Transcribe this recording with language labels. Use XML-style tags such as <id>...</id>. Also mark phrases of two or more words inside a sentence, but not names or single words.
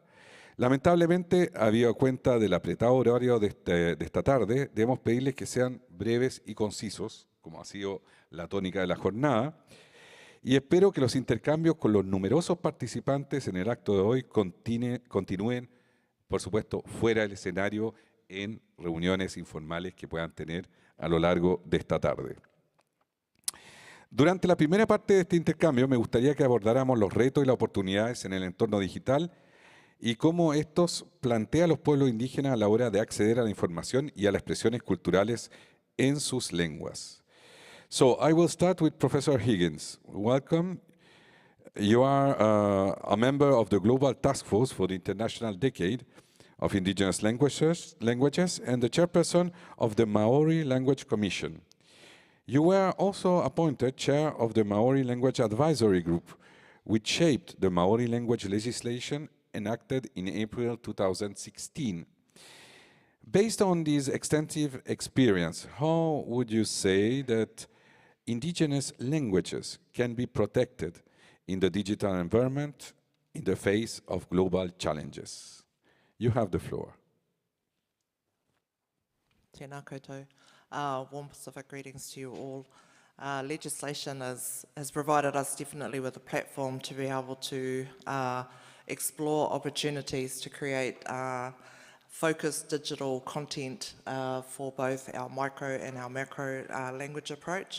<es>Lamentablemente, habida cuenta del apretado horario de esta tarde, debemos pedirles que sean breves y concisos, como ha sido la tónica de la jornada, y espero que los intercambios con los numerosos participantes en el acto de hoy continúen, por supuesto, fuera del escenario en reuniones informales que puedan tener a lo largo de esta tarde. Durante la primera parte de este intercambio me gustaría que abordáramos los retos y las oportunidades en el entorno digital y cómo estos plantean a los pueblos indígenas a la hora de acceder a la información y a las expresiones culturales en sus lenguas.</es> <en>So I will start with Professor Higgins. Welcome. You are a member of the Global Task Force for the International Decade of Indigenous Languages and the chairperson of the Maori Language Commission. You were also appointed chair of the Maori Language Advisory Group, which shaped the Maori language legislation enacted in April 2016. Based on this extensive experience, how would you say that indigenous languages can be protected in the digital environment in the face of global challenges? You have the floor.</en> <mi>Tēnā koutou.</mi> <en>Warm Pacific greetings to you all. Legislation has provided us definitely with a platform to be able to explore opportunities to create focused digital content for both our micro and our macro language approach.</en>